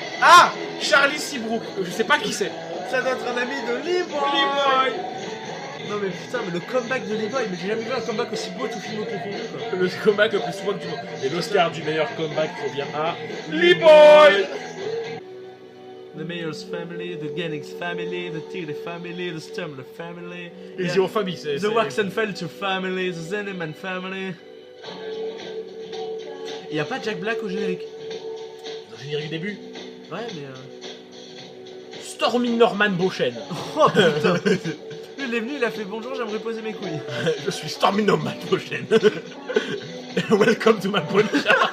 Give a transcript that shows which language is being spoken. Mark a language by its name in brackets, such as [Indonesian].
[French] Ah, Charlie Seabrook. Je sais pas qui c'est. Ça doit être un ami de Lee-Boy! Lee-Boy. Non mais putain, mais le comeback de Leroy, mais j'ai jamais vu un comeback aussi beau tout film confondu quoi. Le comeback le plus souvent que du monde. Et l'Oscar du meilleur comeback revient à Lee Boy. [English] The Mayor's family, the Gennings family, the Tigre family, the Stumler family, [French] Les famille, c'est. [English] the Waxenfelter family, the Zenneman family. [French] Il y a pas Jack Black au générique. Dans le générique du début. Ouais mais Stormy Norman Beauchesne. oh putain. Lui il est venu, il a fait bonjour, j'aimerais poser mes couilles. Je suis Stormy Norman Beauchesne. [English] Welcome to my police.